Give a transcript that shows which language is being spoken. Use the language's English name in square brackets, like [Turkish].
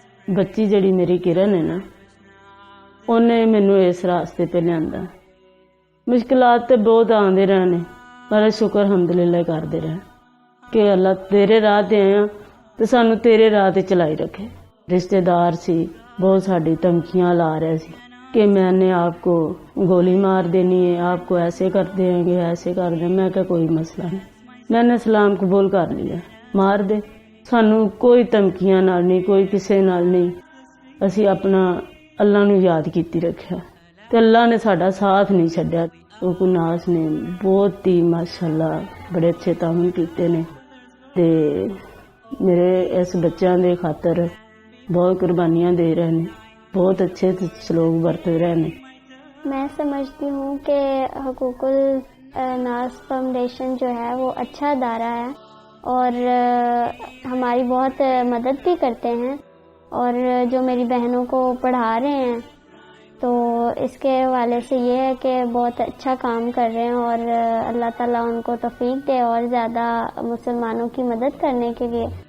[Punjabi] ਬੱਚੀ ਜਿਹੜੀ ਮੇਰੀ ਕਿਰਨ ਹੈ ਨਾ, ਉਹਨੇ ਮੈਨੂੰ ਇਸ ਰਾਸਤੇ ਤੇ ਲਿਆਂਦਾ. ਮੁਸ਼ਕਿਲਾਤ ਤੇ ਬਹੁਤ ਆਉਂਦੇ ਰਹੇ ਨੇ, ਪਰ ਸ਼ੁਕਰ ਹਮਦੁਲਿਲਾ ਕਰਦੇ ਰਹੇ ਕਿ ਅੱਲਾ ਤੇਰੇ ਰਾਹ ਤੇ ਆਇਆ ਤੇ ਸਾਨੂੰ ਤੇਰੇ ਰਾਹ ਤੇ ਚਲਾਈ ਰੱਖੇ. ਰਿਸ਼ਤੇਦਾਰ ਸੀ ਬਹੁਤ, ਸਾਡੀ ਧਮਕੀਆਂ ਲਾ ਰਹੇ ਸੀ, [Urdu] کہ میں نے آپ کو گولی مار دینی ہے, آپ کو ایسے کر دیں گے, ایسے کر دیں. میں کہا کوئی مسئلہ نہیں, میں نے اسلام قبول کر لیا, مار دے. [Punjabi] سانو کوئی ਧਮਕੀਆਂ ਨਾਲ ਨਹੀਂ, ਕੋਈ ਕਿਸੇ ਨਾਲ ਨਹੀਂ. ਅਸੀਂ ਆਪਣਾ ਅੱਲਾ ਨੂੰ ਯਾਦ ਕੀਤੀ ਰੱਖਿਆ ਤੇ ਅੱਲਾ ਨੇ ਸਾਡਾ ਸਾਥ ਨਹੀਂ ਛੱਡਿਆ. ਹੁਕੂਨਾਸ ਨੇ ਬਹੁਤ ਹੀ ਮਾਸ਼ਾਅੱਲਾ ਬੜੇ ਅੱਛੇ ਤਾਮੀਨ ਕੀਤੇ ਨੇ ਤੇ ਮੇਰੇ ਇਸ ਬੱਚਿਆਂ ਦੇ ਖਾਤਰ ਬਹੁਤ ਕੁਰਬਾਨੀਆਂ ਦੇ ਰਹੇ ਨੇ, [Urdu] بہت اچھے سلوک برت رہے ہیں. میں سمجھتی ہوں کہ حقوق الناس فاؤنڈیشن جو ہے وہ اچھا ادارہ ہے اور ہماری بہت مدد بھی کرتے ہیں, اور جو میری بہنوں کو پڑھا رہے ہیں تو اس کے حوالے سے یہ ہے کہ بہت اچھا کام کر رہے ہیں, اور اللہ تعالیٰ ان کو توفیق دے اور زیادہ مسلمانوں کی مدد کرنے کے لیے.